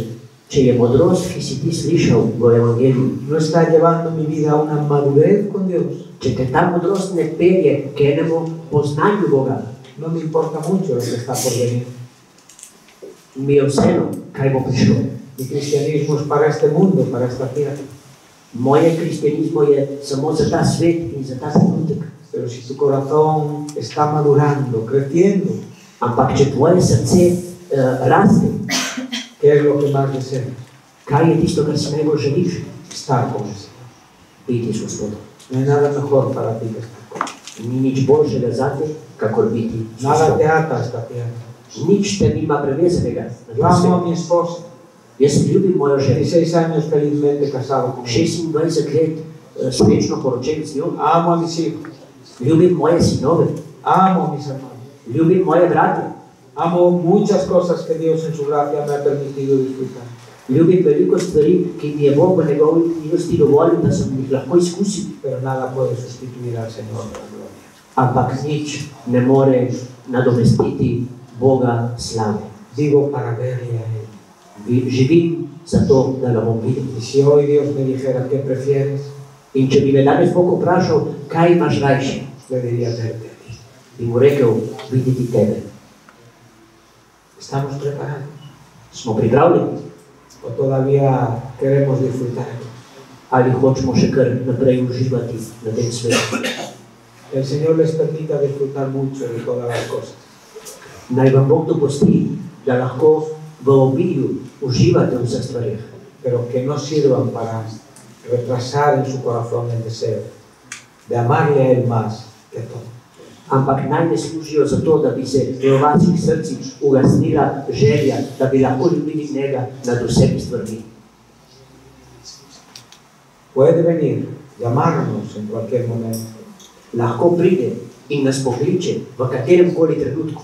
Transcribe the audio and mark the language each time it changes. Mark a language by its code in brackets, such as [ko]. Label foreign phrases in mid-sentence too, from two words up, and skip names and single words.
[sl] Če je modrost, ki si ti slišal v Evangeliju, [es] no está llevando mi vida a una madurez con Dios, [sl] če te ta modrost ne pelje k enemu poznanju Boga, [es] no me importa mucho lo que está por venir. [sl] mi je vseeno, kaj bo prišlo. [es] Mi cristianismo es para este mundo, para esta tierra. [sl] Moje kristijanizmo je samo za ta svet in za ta trenutek. [es] Pero si tu corazón está madurando, creciendo, [sl] Ampak če tvoje srce raste, [es] ¿qué es lo que más deseas? [sl] kaj je tisto, kar si najbolj želiš? [es] Estar con el Señor. [sl] Biti z Gospodom. [es] No hay nada mejor para ti que estar con Él. [sl] Ni nič boljšega zate, kakor biti z [es] Nada te [sl] Gospodom. ata [es] a esta tierra. [sl] Nič te nima prevezanega na [es] Yo [sl] ta [es] amo a [sl] svet. [es] mi esposa, [sl] Jaz ljubim mojo ženo. [es] 16 años felizmente casado con ella. [sl] 26 let srečno poročen z njo. [es] Amo a mis hijos, [sl] Ljubim moje sinove, [es] amo a mis hermanos, [sl] ljubim moje brate, [es] amo muchas cosas que Dios en su gracia me ha permitido disfrutar. [sl] ljubim veliko stvari, ki mi je Bog v njegovi milosti dovolil, da sem jih lahko izkusil. [es] Pero nada puede sustituir al Señor de la gloria. [sl] Ampak nič ne more nadomestiti Boga slave. [es] Vivo para verle a Él. [sl] Živim zato, da ga bom videl. [es] Y si hoy Dios me dijera, ¿qué prefieres? [sl] In če bi me danes Bog vprašal, kaj imaš rajše, [es] Le diría, verte a ti. [sl] bi mu rekel, videti tebe. [es] ¿Estamos preparados? [sl] Smo pripravljeni? [es] ¿O todavía queremos disfrutar? [sl] Ali hočemo še kar naprej uživati na tem svetu? [es] El Señor les permita disfrutar mucho de todas las cosas. [sl] Naj vam Bog dopusti, da lahko v obilju uživate v vseh stvarih, [es] Pero que no sirvan para retrasar en su corazón el deseo de amarle a Él más que todo. [sl] ampak naj ne služijo za to, da bi se v vaših srcih ugasnila želja, da bi lahko ljubili njega nad vsemi stvarmi. [es] Puede venir, llamarnos en cualquier momento. [sl] Lahko pride in nas pokliče v katerem koli trenutku.